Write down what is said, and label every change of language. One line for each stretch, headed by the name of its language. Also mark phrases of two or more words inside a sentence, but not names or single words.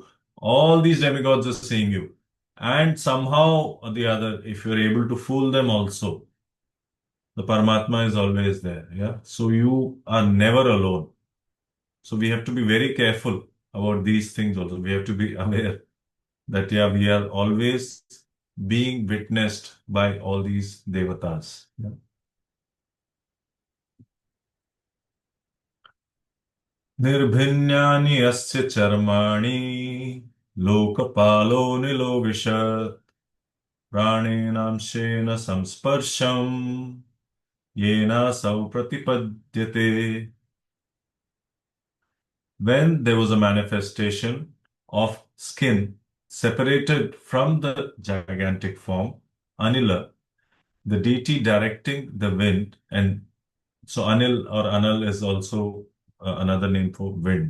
English: All these demigods are seeing you. And somehow or the other, if you're able to fool them also, the Paramatma is always there. Yeah. So you are never alone. So we have to be very careful about these things also. We have to be aware that, yeah, we are always being witnessed by all these devatas. Yeah.
Sanskrit: Nirbhinyani asya charmani lokapalo nilovishat pranenam shena samsparsham yena sau pratipadyate.
English: When there was a manifestation of skin separated from the gigantic form, Anila, the deity directing the wind, and so Anil or Anal is also another name for wind.